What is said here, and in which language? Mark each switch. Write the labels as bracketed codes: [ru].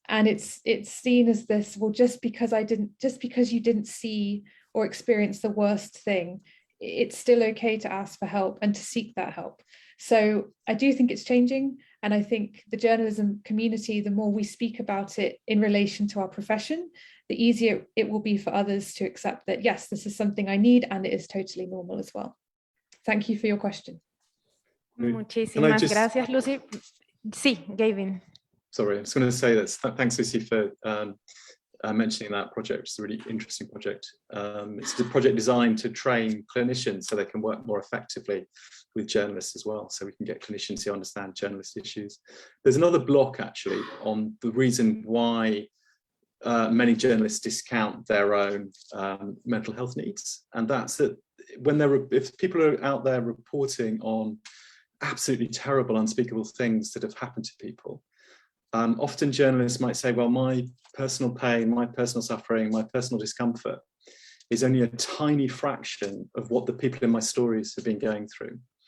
[en] And it's seen as this, well, just because you didn't see or experience the worst thing, it's still okay to ask for help and to seek that help. So I do think it's changing. And I think the journalism community, the more we speak about it in relation to our profession, the easier it will be for others to accept that, yes, this is something I need and it is totally normal as well. Thank you for your question. [es] Muchísimas gracias, Lucy. Sí, Gavin. [en] Sorry, I was going to say that thanks, Lucy, for mentioning that project. It's a really interesting project. It's a project designed to train clinicians so they can work more effectively with journalists as well, so we can get clinicians who understand journalist issues. There's another block actually on the reason why many journalists discount their own mental health needs, and that's that if people are out there reporting on absolutely terrible, unspeakable things that have happened to people, often journalists might say, well, my personal pain, my personal suffering, my personal discomfort is only a tiny fraction of what the people in my stories have been going through.